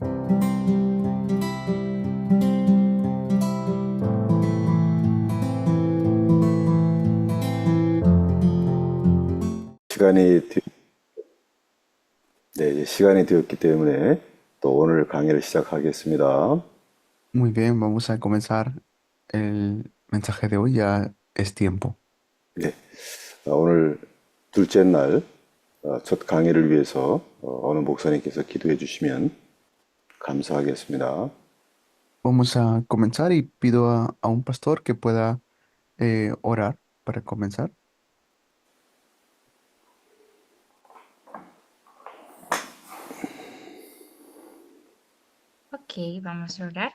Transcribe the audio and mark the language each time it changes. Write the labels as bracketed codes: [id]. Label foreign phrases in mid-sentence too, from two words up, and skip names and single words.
[ko] 시간이, 네, 시간이 되었기 때문에 또 오늘 강의를 시작하겠습니다. [es] Muy bien, vamos a comenzar el mensaje de hoy. Ya es tiempo. [ko] 네, 오늘 둘째 날 첫 강의를 위해서 어느 목사님께서 기도해 주시면 감사하겠습니다. [es] Vamos a comenzar y pido a un pastor que pueda orar para comenzar. Ok, vamos a orar.